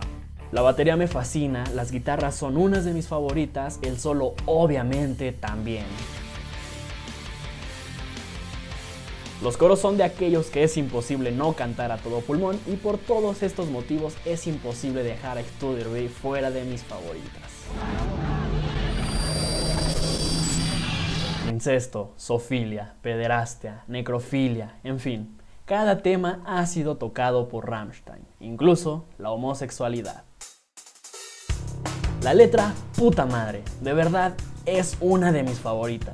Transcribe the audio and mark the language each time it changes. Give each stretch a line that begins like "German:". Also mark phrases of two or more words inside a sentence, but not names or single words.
Spanish: La batería me fascina, las guitarras son unas de mis favoritas, el solo obviamente también. Los coros son de aquellos que es imposible no cantar a todo pulmón y por todos estos motivos es imposible dejar a Ich tu dir weh fuera de mis favoritas. Incesto, zoofilia, pederastia, necrofilia, en fin, cada tema ha sido tocado por Rammstein, incluso la homosexualidad. La letra, puta madre, de verdad es una de mis favoritas.